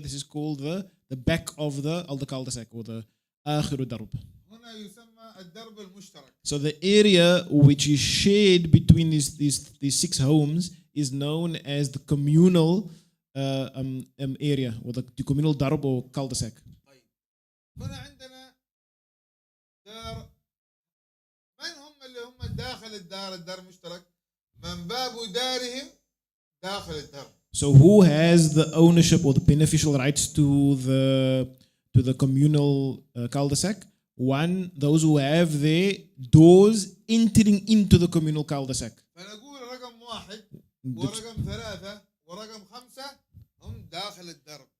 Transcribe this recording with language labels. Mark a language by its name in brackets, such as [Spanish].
[English] This is called the back of the cul-de-sac, or the [Arabic] آخر الدرب. هنا يسمى الدرب المشترك. [English] So the area which is shared between these 6 homes is known as the communal area, or the communal darb or cul-de-sac. [Arabic] طيب هنا عندنا دار، من هم اللي هم داخل الدار مشترك؟ من باب دارهم داخل الدار. [English] So who has the ownership or the beneficial rights to the communal cul-de-sac? One, those who have their doors entering into the communal cul-de-sac. [Arabic] فنقول رقم 1 ورقم 3 ورقم 5 هم داخل الدرب.